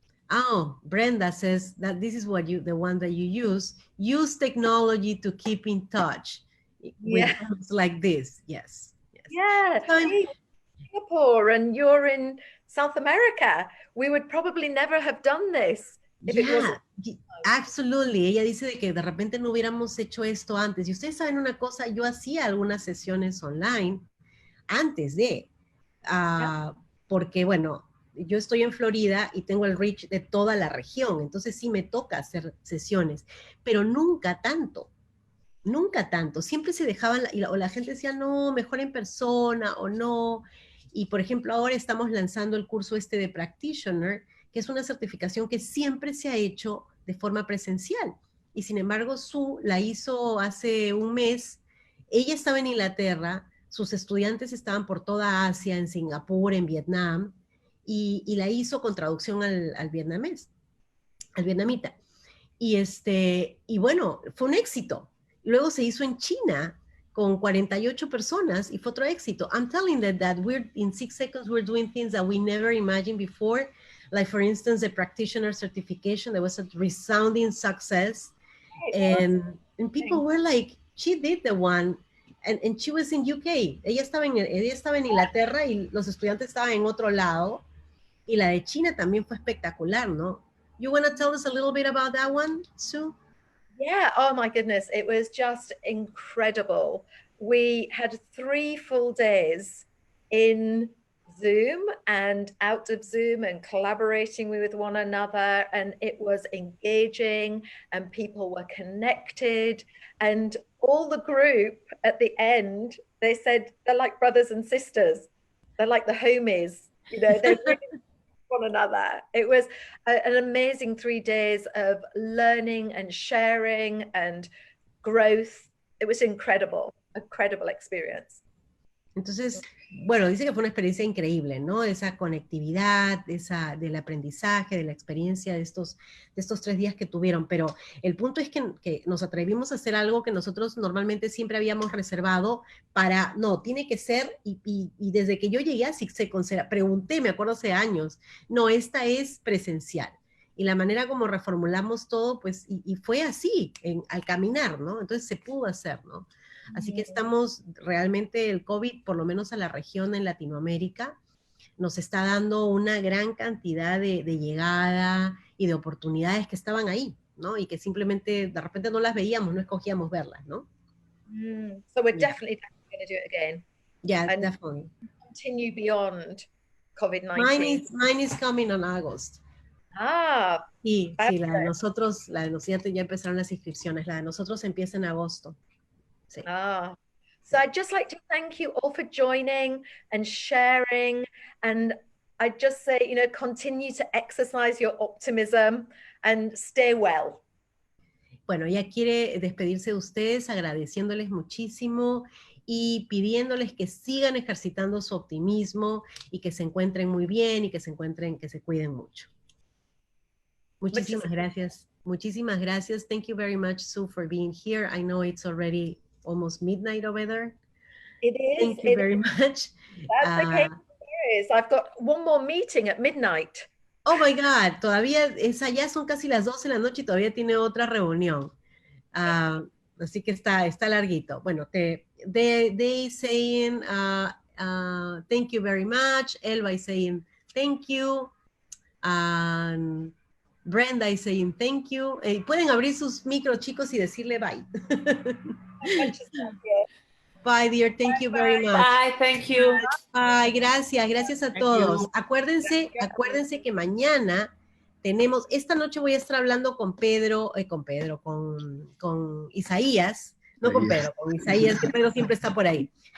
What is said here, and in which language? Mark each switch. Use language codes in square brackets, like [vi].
[en] Oh, Brenda says that this is what the one that you use technology to keep in touch with things like this. Yes. Yeah. Singapore and you're in South America. We would probably never have done this if it wasn't. Absolutely. [es] Ella dice de que de repente no hubiéramos hecho esto antes. Y ustedes saben una cosa, yo hacía algunas sesiones online antes de, porque bueno, yo estoy en Florida y tengo el reach de toda la región, entonces sí me toca hacer sesiones, pero nunca tanto, siempre se dejaban, o la gente decía, no, mejor en persona, o no, y por ejemplo ahora estamos lanzando el curso de Practitioner, que es una certificación que siempre se ha hecho de forma presencial, y sin embargo Sue la hizo hace un mes, ella estaba en Inglaterra, sus estudiantes estaban por toda Asia, en Singapur, en Vietnam, y la hizo con traducción al vietnamés, al vietnamita. Y bueno, fue un éxito. Luego se hizo en China con 48 personas y fue otro éxito. [en] I'm telling that we're, in 6 seconds, we're doing things that we never imagined before. Like, for instance, the practitioner certification, that was a resounding success. And people were like, she did the one. And she was in UK. [es] Ella estaba en Inglaterra y los estudiantes estaban en otro lado. Y la de China también fue espectacular, ¿no? [en] You want to tell us a little bit about that one, Sue? Yeah, oh my goodness, it was just incredible. We had 3 full days in Zoom and out of Zoom and collaborating with one another, and it was engaging and people were connected, and all the group at the end, they said they're like brothers and sisters. They're like the homies, you know, they're really one another. It was an amazing 3 days of learning and sharing and growth. It was incredible experience. [es] Entonces, bueno, dice que fue una experiencia increíble, ¿no? Esa conectividad, del aprendizaje, de la experiencia de estos 3 días que tuvieron. Pero el punto es que nos atrevimos a hacer algo que nosotros normalmente siempre habíamos reservado para, no, tiene que ser, y desde que yo llegué a SIGSEC, pregunté, me acuerdo hace años, no, esta es presencial. Y la manera como reformulamos todo, pues, y fue así, al caminar, ¿no? Entonces se pudo hacer, ¿no? Así que estamos realmente, el COVID, por lo menos a la región en Latinoamérica, nos está dando una gran cantidad de llegada y de oportunidades que estaban ahí, ¿no? Y que simplemente de repente no las veíamos, no escogíamos verlas, ¿no? [en] So we're definitely going to do it again. Yeah, and definitely. Continue beyond COVID-19. Mine is coming on August. [es] Sí, la de nosotros, ya empezaron las inscripciones, la de nosotros empieza en agosto. Sí. [en] So I'd just like to thank you all for joining and sharing, and I'd just say, you know, continue to exercise your optimism and stay well. [es] Bueno, ella quiere despedirse de ustedes agradeciéndoles muchísimo y pidiéndoles que sigan ejercitando su optimismo y que se encuentren muy bien y que se cuiden mucho. Muchísimas gracias. Muchísimas gracias. [en] Thank you very much, Sue, for being here. I know it's already almost midnight over there. It is. Thank you very much. That's okay. I've got one more meeting at midnight. Oh my God, [es] todavía ya son casi las 12 de la noche y todavía tiene otra reunión. Así que está larguito. [en] Bueno, they saying thank you very much. Elba is saying thank you. And Brenda is saying thank you. [es] Pueden abrir sus micros, chicos, y decirle bye. [en] Bye, dear. Thank you very much. Bye, thank you. [es] Bye, gracias a todos. Acuérdense que mañana tenemos, esta noche voy a estar hablando con Isaías, no con Pedro, con Isaías, que Pedro siempre está por ahí.